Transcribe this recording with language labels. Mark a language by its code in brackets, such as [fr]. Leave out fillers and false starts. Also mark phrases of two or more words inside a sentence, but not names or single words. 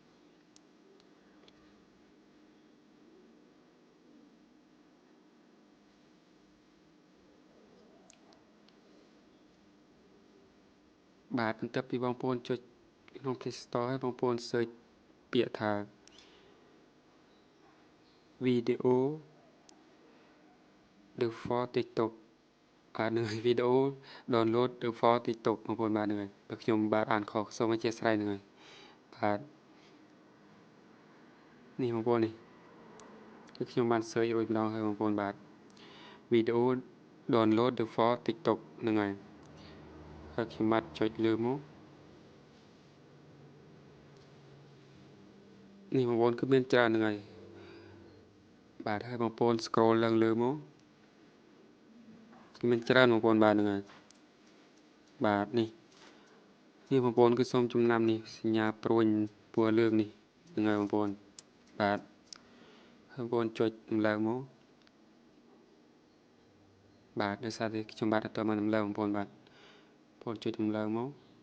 [km] បាទបន្ទាប់ពីបងប្អូនចុចក្នុង Play Store ហើយបងប្អូន search ពាក្យថា [en] video the for TikTok [km] បាទនឹងវីដេអូ [en] download the for TikTok [km] បងប្អូនបាទនឹងហើយបើខ្ញុំបាទអានខុសសូមអធិស្ឋាននឹងហើយបាទ នេះបងប្អូននេះគឺខ្ញុំបាន search រួចម្ដងហើយបងប្អូនបាទវីដេអូ [en] download the for TikTok [km] នឹងហើយខ្ញុំបាទចុចលើមក នេះបងប្អូនគឺមានច្រើនហ្នឹងហើយបាទហើយបងប្អូន scroll ឡើងលើមកគឺមានច្រើនបងប្អូនបាទហ្នឹងហើយបាទនេះបងប្អូនគឺសូមចំណាំនេះសញ្ញាព្រួញពណ៌លឿងនេះហ្នឹងហើយបងប្អូនបាទហើយបងប្អូនចុចដំឡើងមកបាទដោយសារតែខ្ញុំបាទអត់ទាន់បានដំឡើងបងប្អូនបាទបងប្អូនចុចដំឡើងមក